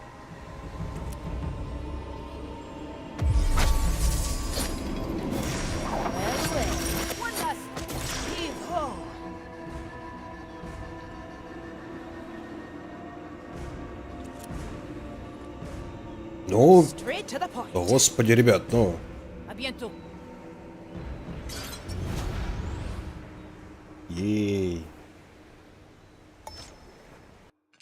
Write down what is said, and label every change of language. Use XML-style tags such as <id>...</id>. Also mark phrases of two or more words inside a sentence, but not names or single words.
<en>One last. Heave-ho. Ну, Straight to the point.</en> <ru>господи, ребят, ну.</ru> <fr>A bientôt. Ей.</fr>